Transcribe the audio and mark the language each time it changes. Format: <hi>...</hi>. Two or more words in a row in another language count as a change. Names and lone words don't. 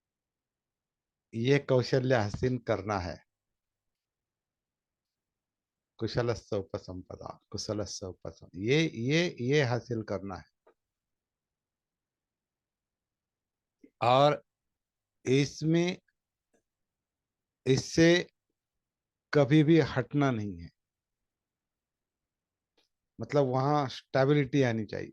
<hi>ये कौशल्य हासिल करना है।</hi> <pi>कुशलस्य उपसंपदा, कुशलस्य उपसम,</pi> <hi>ये हासिल करना है। और इसमें, इससे कभी भी हटना नहीं है। मतलब वहाँ स्टेबिलिटी आनी चाहिए।</hi>